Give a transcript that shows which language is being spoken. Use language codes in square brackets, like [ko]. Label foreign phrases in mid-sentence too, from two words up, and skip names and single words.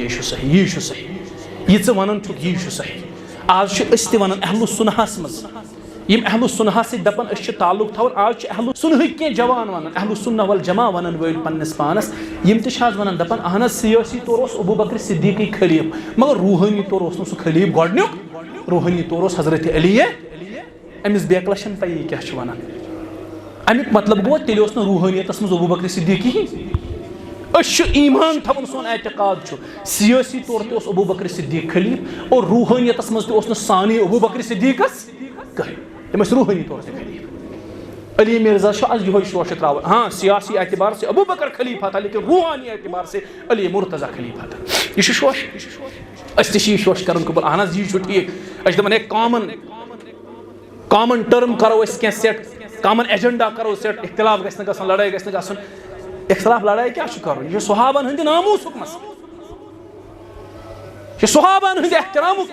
[ks] یی چھُ صحیح یی چھُ صحیح یہِ ژٕ ونان چھُکھ یی چھُ صحیح آز چھِ أسۍ تہِ ونان اہل السُنہس منٛز یم اہل السنہ سۭتۍ دپان أسۍ چھِ تعلق تھاوان آز چھِ اہل السنہٕکۍ کینٛہہ جوان ونان [ar] اہل السنہ والجماع [ks] ونان وٲلۍ پننس پانس یم تہِ چھِ آز ونان دپان اہن حظ سیٲسی طور اوس ابو بکر صدیقی خلیٖف مگر روحٲنی طور اوس نہٕ سُہ خلیٖف گۄڈنیُک روحٲنی طور اوس حضرت علی أمِس بیکلس چھنہٕ پَیی کیاہ چھُ ونان امیُک مطلب گوٚو تیٚلہِ اوس نہٕ روحٲنیتس منٛز ابو بکر صدیقی أسۍ چھِ ایمان تھاوان سون اعتقاد چھُ سیٲسی طور تہِ اوس ابو بکر صدیق خلیٖف اور روحٲنیتس منٛز تہِ اوس نہٕ سانی ابو بکر صدیقس کٕہٕنۍ تم ٲسۍ روحٲنی طور تہِ خلیٖف علی مرزا چھُ آز یِہوے شوشہِ تراوان [ur] ہاں سیاسی اعتبار سے ابو بکر خلیٖفہ تھا لیکن روحانی اعتبار سے علی مرتضیٰ خلیٖفہ تھا [ks] یہِ چھُ شوش أسۍ تہِ چھِ یہِ شوش کران قبول اہن حظ یی چھُ ٹھیٖک أسۍ چھِ دپان ہے [en] common term [ks] کرو أسۍ کینٛہہ سیٹ [en] common agenda [ks] کرو سیٹ اختلاف گژھِ نہٕ گژھُن لڑٲے گژھِ نہٕ گژھُن اختلاف لڑٲے کیاہ چھُ کرُن یہِ چھُ صحابن ہٕنٛدِ ناموٗسُک مسلہٕ یہِ چھُ صحابن ہٕنٛدِ احترامُک